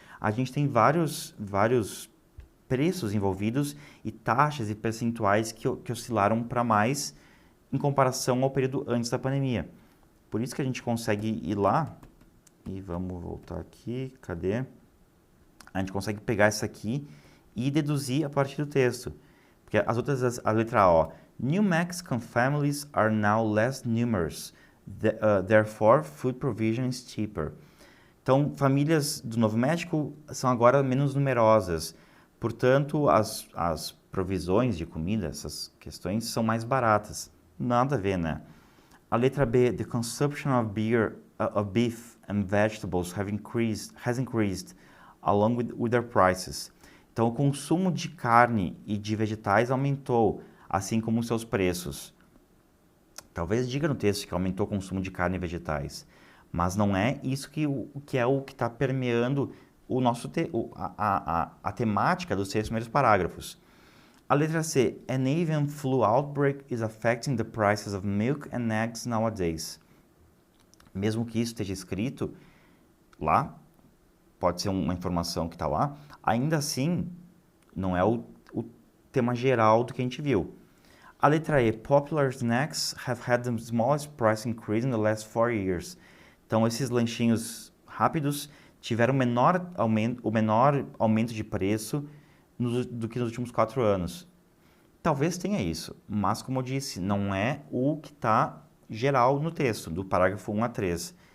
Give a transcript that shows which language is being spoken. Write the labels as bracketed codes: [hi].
[pt] A gente tem vários preços envolvidos e taxas e percentuais que oscilaram para mais em comparação ao período antes da pandemia. Por isso que a gente consegue ir lá, e vamos voltar aqui, cadê? A gente consegue pegar essa aqui e deduzir a partir do texto. Porque as outras, a letra A, ó, [en] New Mexican families are now less numerous, therefore food provision is cheaper. [pt] Então, famílias do Novo México são agora menos numerosas, portanto, as provisões de comida, essas questões, são mais baratas. Nada a ver, né? A letra B, [en] the consumption of beef and vegetables has increased along with their prices. [pt] Então, o consumo de carne e de vegetais aumentou, assim como os seus preços. Talvez diga no texto que aumentou o consumo de carne e vegetais, mas não é isso que está permeando o nosso a temática dos 6 primeiros parágrafos. A letra C, [en] an avian flu outbreak is affecting the prices of milk and eggs nowadays. [pt] Mesmo que isso esteja escrito lá, pode ser uma informação que está lá, ainda assim não é o tema geral do que a gente viu. A letra E, [en] popular snacks have had the smallest price increase in the last 4 years. [pt] Então, esses lanchinhos rápidos tiveram o menor aumento de preço do que nos últimos 4 anos. Talvez tenha isso, mas como eu disse, não é o que está geral no texto, do parágrafo 1 a 3.